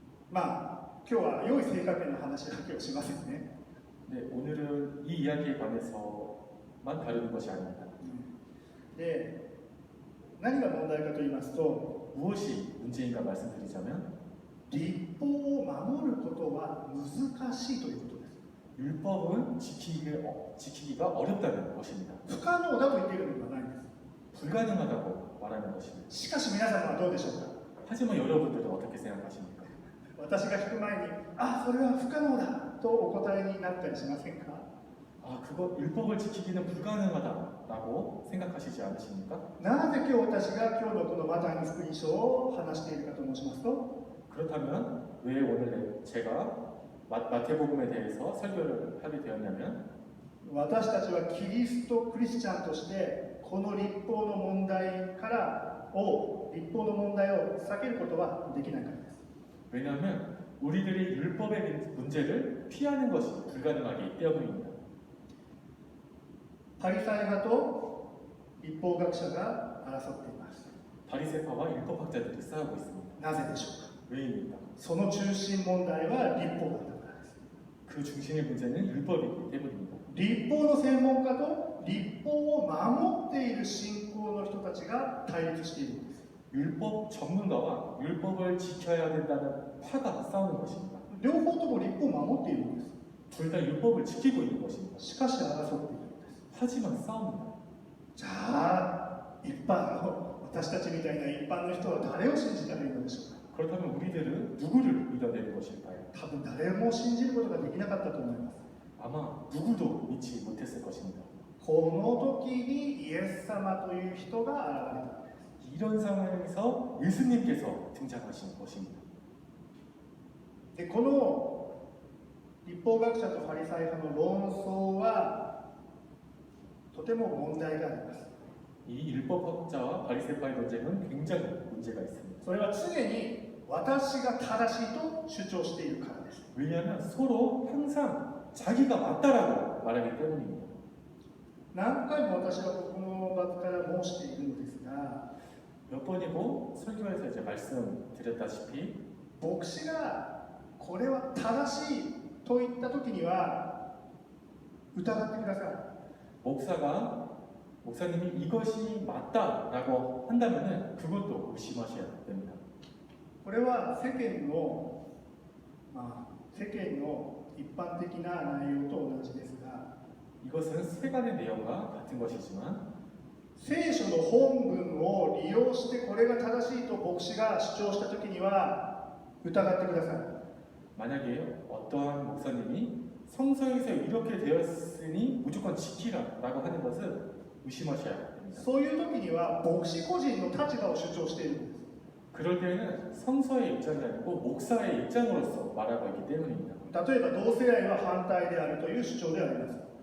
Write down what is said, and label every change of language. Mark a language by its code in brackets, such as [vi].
[ja] 今日は良い性関係の話だけをしませんね。 [ko] 네, 오늘은 이 이야기에 관해서만 다루는 것이 아닙니다. [ja] で、何が問題かと言いますと、 [ko] 무엇이 문제인가 말씀드리자면 [ja] 律法を守ることは難しいということです。 [ko] 율법은 지키기가 어렵다는 것입니다. [ja] 不可能だと言っているのではないんです。 [ko] 불가능하다고 말하는 것입니다. [ja] しかし皆様はどうでしょうか。 [ko] 하지만 여러분들은 어떻게 생각하십니까? [ja] 私が聞く前に、それは不可能だとお答えになったりしませんか。 [ko] 그거 율법을 지키기는 불가능하다라고 생각하시지 않으십니까? [ja] なぜ今日私が今日のこのマタイの福音書を話しているかと申しますと、 [ko] 그렇다면 왜 오늘 제가 마태복음에 대해서 설교를 하게 되었냐면 [ja] 私たちはキリストクリスチャンとしてこの律法の問題を避けることはできないからです。 [ko] 왜냐하면 우리들이 율법의 문제를 피하는 것이 불가능하기 때문입니다. [ja] パリサイ派と律法学者が争っています。 [ko] 바리새파와 율법학자들이 싸우고 있습니다. [ja] なぜでしょうか。 [ko] 왜입니까? [ja] その中心問題は律法だからです。 [ko] 그 중심의 문제는 율법이기 때문입니다. [ja] 律法の専門家と律法を守っている信仰の人たちが対立しているんです。 [ko] 율법 전문가와 율법을 지켜야 된다는 파가 싸우는 것입니다. [ja] 両方とも律法を守っているんです。 [ko] 둘 다 율법을 지키고 있는 것입니다. [ja] しかし争っているんです。 [ko] 하지만 싸웁니다. [ja] じゃあ一般の私たちみたいな一般の人は誰を信じたらいいのでしょうか。 [ko] 그렇다면 우리들은 누구를 믿어내는 것일까요? [ja] 多分誰も信じることができなかったと思います。 [ko] 아마 누구도 믿지 못했을 것입니다. [ja] この時にイエス様という人が現れた。 [ko] 이런 상황에서 예수님께서 등장하신 것입니다. [ja] でこの律法学者とファリサイ派の論争はとても問題があります。 [ko] 이 율법학자와 바리새파 세파의 논쟁은 굉장히 문제가 있습니다. [ja] それは常に私が正しいと主張しているからです。 [ko] 왜냐하면 서로 항상 자기가 맞다라고 말하기 때문입니다. [ja] 何回も私はここの場から申しているのですが、 [ko] 몇 번이고 설교에서 이제 말씀드렸다시피 [ja] 牧師がこれは正しいと言った時には疑ってください。 [ko] 목사님이 이것이 맞다라고 한다면은 그것도 의심하셔야 됩니다. [ja] これは世間の、世間の一般的な内容と同じですが、 [ko] 이것은 세간의 내용과 같은 것이지만 [ja] 聖書の本文を利用してこれが正しいと牧師が主張した時には疑ってください。 [ko] 만약에 어떠한 목사님이 성서에서 이렇게 되었으니 무조건 지키라라고 하는 것을 의심하셔야 됩니다. [ja] そういう時には牧師個人の立場を主張しているんです。 [ko] 그럴 때에는 성서의 입장이 아니고 목사의 입장으로서 말하고 있기 때문입니다. [ja] 例えば同性愛は反対であるという主張であります。